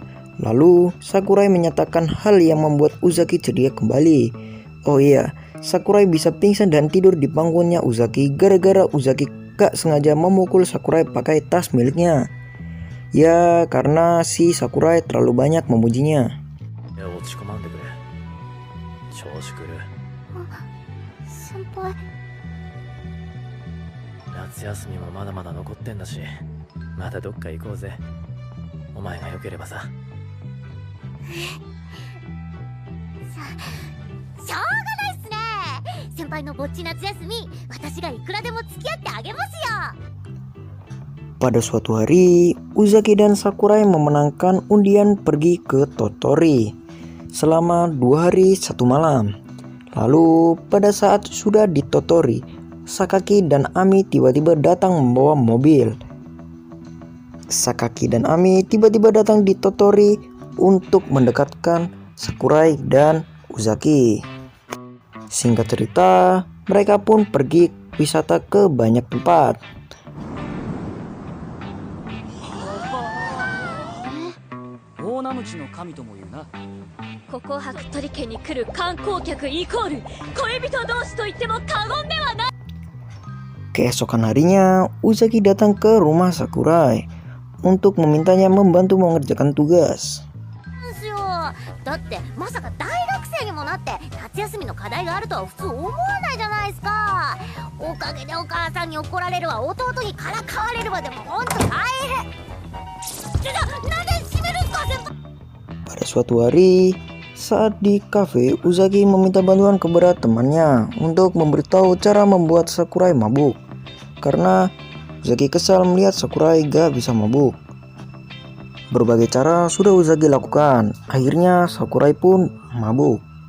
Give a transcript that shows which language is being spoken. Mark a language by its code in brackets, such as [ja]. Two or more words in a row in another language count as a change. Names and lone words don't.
[id] Lalu Sakurai menyatakan hal yang membuat Uzaki ceria kembali. Oh iya, Sakurai bisa pingsan dan tidur di panggungnya Uzaki gara-gara Uzaki gak sengaja memukul Sakurai pakai tas miliknya. Ya, karena si Sakurai terlalu banyak memujinya. [ja] 先輩、夏休みもまだまだ残ってんだし、またどっか行こうぜ。お前が良ければさ。しょうがないっすね。先輩のぼっち夏休み、私がいくらでも付き合ってあげますよ。 [id] Pada suatu hari, Uzaki dan Sakurai memenangkan undian pergi ke Totori selama 2 hari 1 malam. Lalu pada saat sudah di Totori, Sakaki dan Ami tiba-tiba datang membawa mobil. Sakaki dan Ami tiba-tiba datang di Totori untuk mendekatkan Sakurai dan Uzaki. Singkat cerita, mereka pun pergi wisata ke banyak tempat. [ja] ここ白鳥家に来る観光客イコール恋人同士と言っても過言ではない。 [id] Keesokan harinya, Uzaki datang ke rumah Sakurai untuk memintanya membantu mengerjakan tugas. [ja] ですよ。だってまさか大学生にもなって夏休みの課題があるとは普通思わないじゃないですか。おかげでお母さんに怒られるわ、弟にからかわれるわ、でもほんと大変。なんで閉めるんすか先輩。 [id] Pada suatu hari, saat di kafe, Uzaki meminta bantuan kepada temannya untuk memberitahu cara membuat Sakurai mabuk. Karena Uzaki kesal melihat Sakurai gak bisa mabuk. Berbagai cara sudah Uzaki lakukan, akhirnya Sakurai pun mabuk.